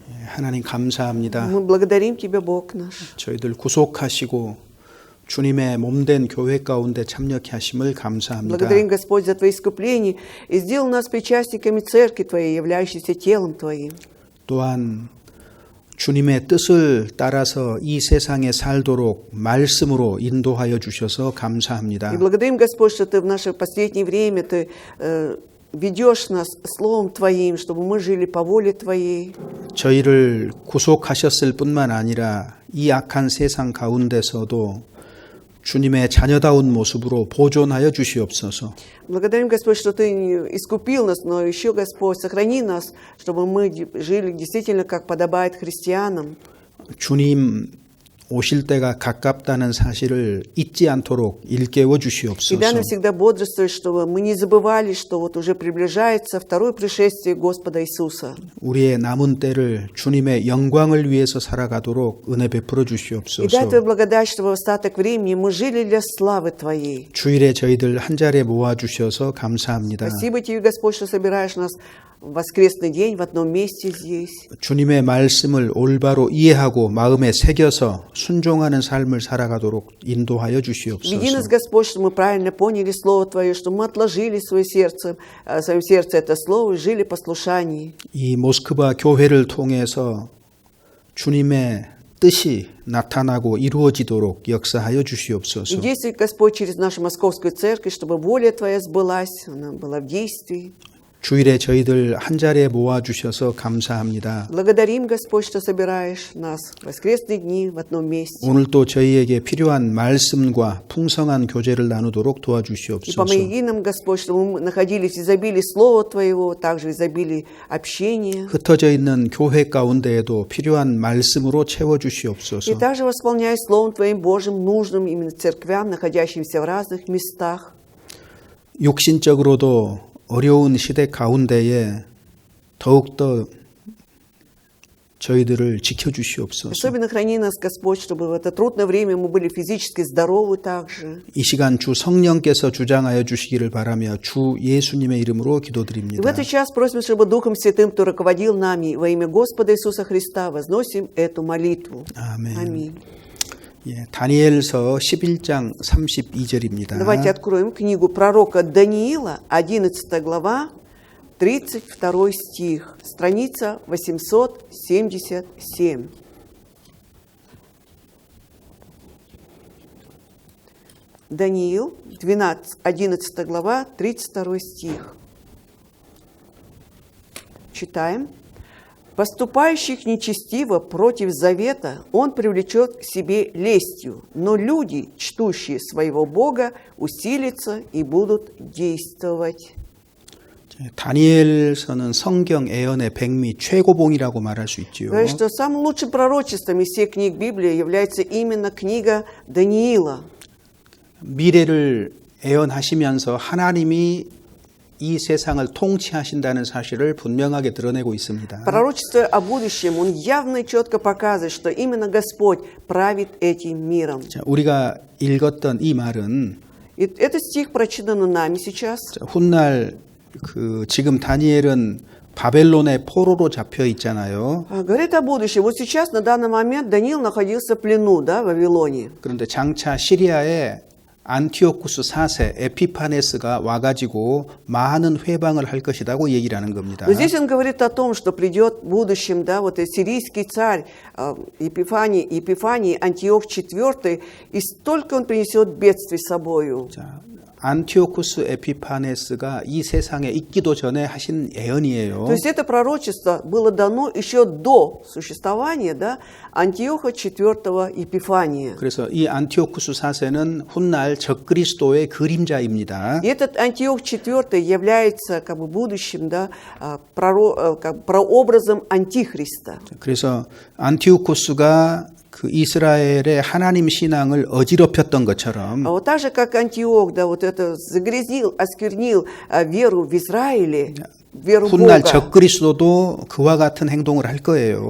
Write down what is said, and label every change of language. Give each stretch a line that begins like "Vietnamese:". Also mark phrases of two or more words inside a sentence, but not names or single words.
Korean: 하나님 감사합니다.
Russian: Мы благодарим Тебя, Бог наш.
Korean: 저희들 구속하시고 주님의 몸된 교회 가운데 참여케 하심을 감사합니다.
Russian: Благодарим, Господь, за Твои искупления и сделал нас причастниками Церкви Твоей, являющейся телом Твоим.
Korean: 또한 주님의 뜻을 따라서 이 세상에 살도록 말씀으로 인도하여 주셔서 감사합니다.
Russian: И благодарим, Господь, что Ты в наше последнее время Ты ведешь нас Словом Твоим, чтобы мы жили по воле Твоей.
Korean: 저희를 구속하셨을 뿐만 아니라 이 악한 세상 가운데서도 주님의 자녀다운 모습으로 보존하여 주시옵소서.
Russian: Благодарим, Господь, что Ты искупил нас, но еще, Господь, сохрани нас, чтобы мы жили действительно, как подобает христианам.
Korean: 주님 오실 때가 가깝다는 사실을 잊지 않도록 일깨워
Russian: И дай
Korean: 주시옵소서.
Russian: нам всегда бодрствовать, чтобы мы не забывали, что вот уже приближается второе пришествие Господа Иисуса.
Korean: 우리의 남은 때를 주님의 영광을 위해서 살아가도록 은혜 베풀어
Russian: И дай
Korean: 주시옵소서.
Russian: Твою благодать, чтобы в остаток времени мы жили для славы Твоей.
Korean: 주일에 저희들 한 자리에 모아 주셔서 감사합니다.
Russian: Спасибо Тебе, Господь, что собираешь нас в воскресный день в одном месте здесь.
Korean: 주님의 말씀을 올바로 이해하고 마음에 새겨서 순종하는 삶을 살아가도록 인도하여
Russian: Веди
Korean: 주시옵소서.
Russian: нас, Господь, что мы правильно поняли Слово Твое, что мы отложили в своем сердце это Слово и жили в послушании.
Korean: 이 모스크바 교회를 통해서 주님의 뜻이 나타나고 이루어지도록 역사하여
Russian: И
Korean: 주시옵소서.
Russian: действуй, Господь, через нашу московскую церковь, чтобы воля Твоя сбылась, она была в действии.
Korean: 주일에 저희들 한 자리에 모아 주셔서 감사합니다.
Russian: Благодарим, Господь, что собираешь нас в воскресные дни в одном месте.
Korean: 오늘도 저희에게 필요한 말씀과 풍성한 교제를 나누도록
Russian: И
Korean: 도와주시옵소서.
Russian: помоги нам, Господь, чтобы мы находились в изобилии Слова Твоего, также в изобилии общения.
Korean: 흩어져 있는 교회 가운데에도 필요한 말씀으로
Russian: И
Korean: 채워주시옵소서.
Russian: также восполняй Словом Твоим Божьим нужным именно церквям, находящимся в разных местах.
Korean: 육신적으로도 어려운 시대 가운데에 더욱더 저희들을 지켜주시옵소서.
Russian: Особенно храни нас, Господь, чтобы в это трудное время мы были физически здоровы также.
Korean: 이 시간 주 성령께서 주장하여 주시기를 바라며 주 예수님의 이름으로
Russian: И в
Korean: 기도드립니다.
Russian: этот час просим, чтобы Духом Святым, кто руководил нами, во имя Господа Иисуса Христа, возносим эту молитву.
Korean: 아멘.
Russian: Аминь.
Korean: 예, 다니엘서 11장 32절입니다.
Russian: Давайте откроем книгу пророка Даниила, 11 глава, 32 стих, страница 877. Даниил, 11 глава, 32 стих. Читаем. «Поступающих нечестиво против завета он привлечет к себе лестью, но люди, чтущие своего Бога, усилятся и будут действовать».
Korean: 다니엘서는 성경 애언의 백미 최고봉이라고 말할 수 있지요.
Russian: Говорит, что самым лучшим пророчеством из всех книг Библии является именно книга Даниила.
Korean: 미래를 애언하시면서 하나님이 이 세상을 통치하신다는 사실을 분명하게 드러내고 있습니다.
Russian: Пророчествуя о будущем, он явно и четко показывает, что именно Господь правит этим миром.
Korean: 자, 우리가 읽었던 이 말은
Russian: И этот стих прочитан нами сейчас.
Korean: 훗날 지금 다니엘은 바벨론의 포로로 잡혀 있잖아요.
Russian: Говорит о будущем. Вот сейчас, на данный момент, Даниил находился в плену, да, в Вавилоне.
Korean: 그런데 장차 시리아에 안티오쿠스 4세 에피파네스가 와가지고 많은 회방을 할 것이라고 얘기를 하는 겁니다.
Russian: Но здесь он говорит о том, что придет в будущем, да, вот сирийский царь Епифаний, Антиох IV, и столько он принесет бедствий с собою.
Korean: 자, 안티오쿠스 에피파네스가 이 세상에 있기도 전에 하신 예언이에요.
Russian: То есть это пророчество было дано еще до существования, да, Антиоха IV Епифания.
Korean: 그래서 이 안티오쿠스 4세는 훗날 적그리스도의 그림자입니다.
Russian: И этот Антиох IV является как бы будущим, да, прообразом Антихриста.
Korean: 그래서 안티오쿠스가 그 이스라엘의 하나님 신앙을 어지럽혔던 것처럼
Russian: А вот так же, как Антиох, да, вот это загрязнил, осквернил веру в Израиле, веру
Korean: 훗날
Russian: Бога.
Korean: 적그리스도도 그와 같은 행동을 할 거예요.